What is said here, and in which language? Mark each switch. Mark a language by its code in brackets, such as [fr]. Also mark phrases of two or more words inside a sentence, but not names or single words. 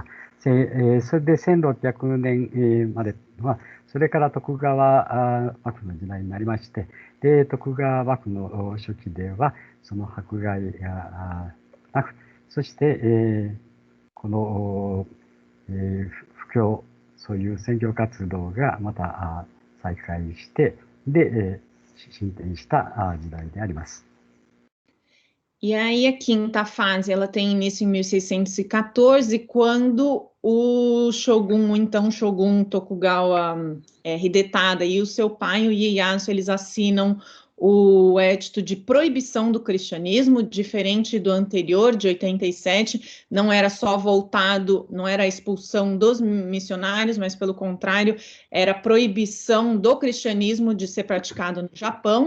[ja] それで1600年までは、それから徳川幕府の時代になりまして、で、徳川幕府の初期では、その迫害がなく、そして、この布教、そういう宣教活動がまた再開して、で、進展した時代であります。 [pt] E aí a quinta fase, ela tem início em 1614, quando o Shogun, então Shogun Tokugawa Hidetada e o seu pai, o Ieyasu, eles assinam o edito de proibição do cristianismo, diferente do anterior, de 87, não era só voltado, não era a expulsão dos missionários, mas pelo contrário, era a proibição do cristianismo de ser praticado no Japão.